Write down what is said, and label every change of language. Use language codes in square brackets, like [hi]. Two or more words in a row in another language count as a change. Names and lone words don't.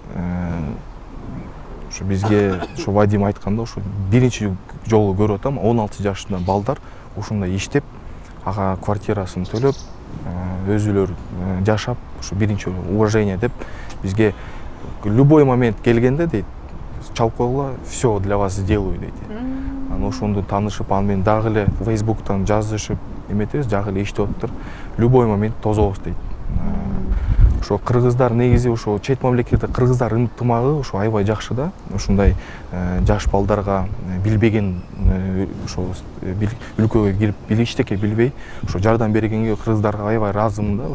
[ky] ошо бизге ошо Вадим айтканда, ошо биринчи жолу көрүп атам, 16 жашында балдар ушундай иштеп, ага квартирасын төлөп, өзүлөр жашап, ошо биринчи уважение деп бизге любой момент келгенде дейт, чалып койгула, [ru] все для вас сделаю [ky] дейт. Анан ошондо таанышып, аны менен дагы эле Facebook'тан жазышып эметебиз, дагы эле иштеп атыптыр. Любой момент тозобуз дейт. Ошо кыргыздар негизи ошо чет мамлекетте кыргыздар ынтымагы ошо аябай жакшы да. Ошондой жаш балдарга билбеген ошо өлкөгө кирип эчтеке билбей ошо жардам бергенге кыргыздарга аябай ыраазымын да.